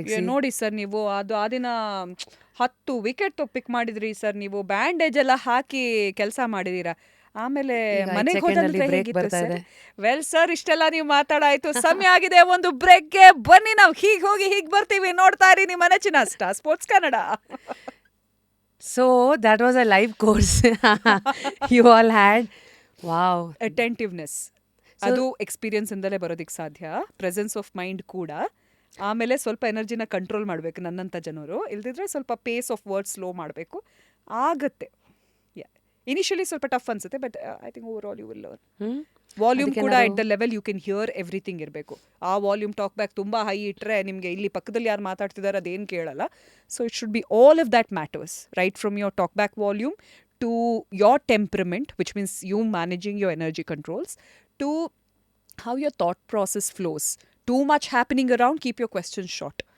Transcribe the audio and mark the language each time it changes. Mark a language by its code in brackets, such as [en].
[kn] ನೋಡಿ ಸರ್, ನೀವು ಅದು ಆ ದಿನ 10 ವಿಕೆಟ್ ಪಿಕ್ ಮಾಡಿದ್ರಿ ಸರ್, ನೀವು ಬ್ಯಾಂಡೇಜ್ ಎಲ್ಲ ಹಾಕಿ ಕೆಲಸ ಮಾಡಿದೀರಾ, ಆಮೇಲೆ ಮನೆಗೆ ಹೋದ್ರೆ ಹೇಗಿತ್ತು ಸರ್? ವೆಲ್ ಸರ್, ಇಷ್ಟೆಲ್ಲ ನೀವು ಮಾತಾಡಾಯ್ತು, ಸಮಯ ಆಗಿದೆ ಒಂದು ಬ್ರೇಕ್ಗೆ. ಬನ್ನಿ, ನಾವು ಹೀಗೆ ಹೋಗಿ ಹೀಗೆ ಬರ್ತೀವಿ. ನೋಡ್ತಾ ಇರಿ ನಿಮ್ಮ ನೆಚ್ಚಿನ star sports Kannada. [en] So that was a live course you all had. Wow. [kn] Attentiveness, ಅದು ಎಕ್ಸ್ಪೀರಿಯನ್ಸ್ ಇಂದಲೇ ಬರೋದಕ್ಕೆ ಸಾಧ್ಯ. ಪ್ರೆಸೆನ್ಸ್ ಆಫ್ ಮೈಂಡ್ ಕೂಡ. ಆಮೇಲೆ ಸ್ವಲ್ಪ ಎನರ್ಜಿನ ಕಂಟ್ರೋಲ್ ಮಾಡಬೇಕು ನನ್ನಂಥ ಜನರು, ಇಲ್ದಿದ್ರೆ ಸ್ವಲ್ಪ ಪೇಸ್ ಆಫ್ ವರ್ಡ್ಸ್ ಸ್ಲೋ ಮಾಡಬೇಕು. ಆಗುತ್ತೆ. [en] initially [kn] ಸ್ವಲ್ಪ ಟಫ್ ಅನ್ಸುತ್ತೆ, [en] But I think overall you will learn. Hmm [kn] volume ಕೂಡ ಅದಕ್ಕೇನಾದ್ರು- [en] at the level you can hear everything [kn] ಇರಬೇಕು. ಆ ವಾಲ್ಯೂಮ್ ಟಾಕ್ ಬ್ಯಾಕ್ ತುಂಬ ಹೈ ಇಟ್ಟರೆ ನಿಮಗೆ ಇಲ್ಲಿ ಪಕ್ಕದಲ್ಲಿ ಯಾರು ಮಾತಾಡ್ತಿದ್ದಾರೆ ಅದೇನು ಕೇಳಲ್ಲ. [en] So it should be all of that matters, right from your talk back volume to your temperament, which means you managing your energy controls, to how your thought process flows. Too much happening around, keep your questions short.